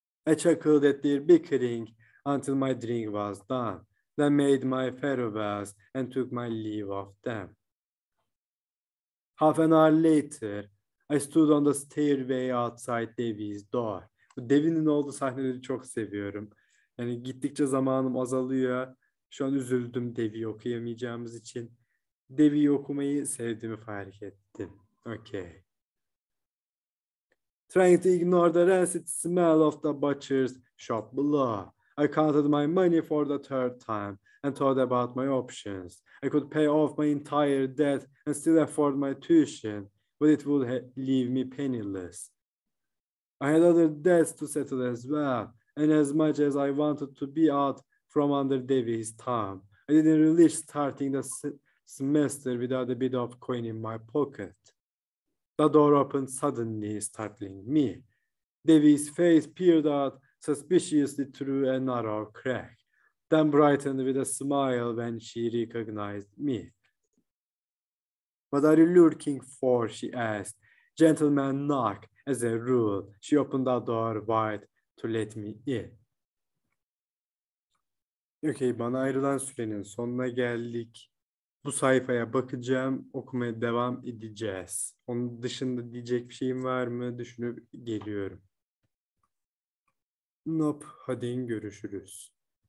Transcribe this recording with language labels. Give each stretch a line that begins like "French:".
English: I chuckled at their bickering until my drink was done, then made my farewells and took my leave of them. Half an hour later, I stood on the stairway outside Devi's door.
Turkish: Bu Devi'nin olduğu sahneleri çok seviyorum. Yani gittikçe zamanım azalıyor. Şu an üzüldüm Devi'yi okuyamayacağımız için. Devi'yi okumayı sevdiğimi fark ettim.
English: Okay. Trying to ignore the rancid smell of the butcher's shop below. I counted my money for the third time and thought about my options. I could pay off my entire debt and still afford my tuition, but it would leave me penniless. I had other debts to settle as well, and as much as I wanted to be out from under Davy's thumb, I didn't relish starting the semester without a bit of coin in my pocket. The door opened suddenly, startling me. Davy's face peered out suspiciously through a narrow crack, then brightened with a smile when she recognized me. What are you looking for? She asked. Gentlemen knock, as a rule. She opened the door wide to let me in.
Turkish: Okay, bana ayrılan sürenin sonuna geldik. Bu sayfaya bakacağım, okumaya devam edeceğiz. Onun dışında diyecek bir şeyim var mı? Düşünüp geliyorum. Nope, hadi görüşürüz.